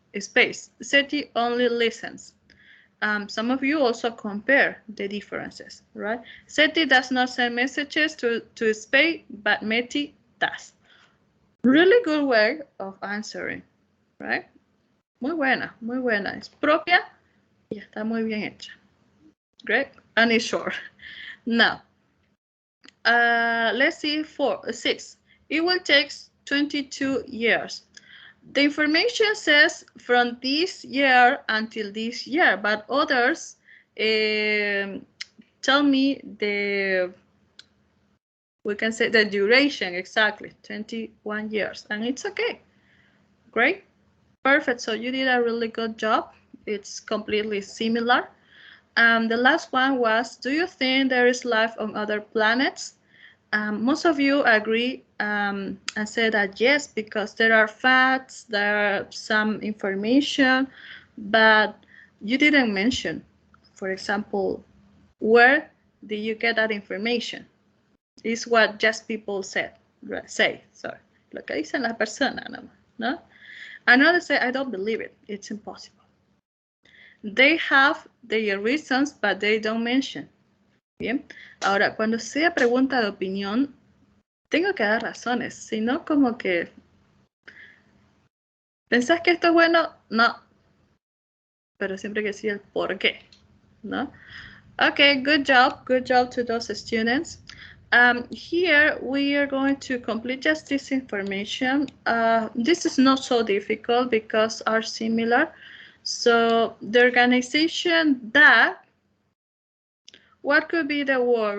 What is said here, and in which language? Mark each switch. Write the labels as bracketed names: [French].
[English] SETI only listens. Some of you also compare the differences, right? SETI does not send messages to space, but METI does. Really good way of answering, right? [Spanish] Muy buena, muy buena. Es propia y está muy bien hecha. [English] Great, and it's short. Now, let's see 6. It will take 22 years. The information says from this year until this year, but others tell me we can say the duration exactly, 21 years, and it's okay. Great, perfect. So you did a really good job. It's completely similar. The last one was, do you think there is life on other planets? Most of you agree and say that yes, because there are facts, there are some information, but you didn't mention, for example, where did you get that information? It's what just people say, sorry. [Spanish] Lo que dicen las personas, no? [English] And others say, I don't believe it, it's impossible. They have their reasons, but they don't mention. [Spanish] Bien, ahora cuando sea pregunta de opinión, tengo que dar razones, sino como que ¿pensás que esto es bueno? No, pero siempre que decir el por qué, ¿no? [English] Okay, good job to those students. Here we are going to complete just this information. This is not so difficult because are similar. So the organization that, what could be the word?